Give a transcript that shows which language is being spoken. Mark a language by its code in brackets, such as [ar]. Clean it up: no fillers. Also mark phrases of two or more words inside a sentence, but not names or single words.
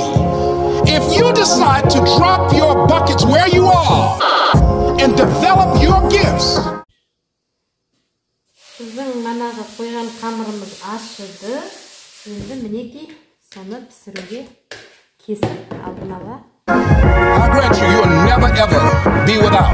[en] If you decide to drop your buckets where you are and develop your gifts. [kk] Біздің манағы қойған қамырымыз ашыды. Енді мінекей соны пісіруге кесіп алдын ала. [en] I grant you, you will never ever be without.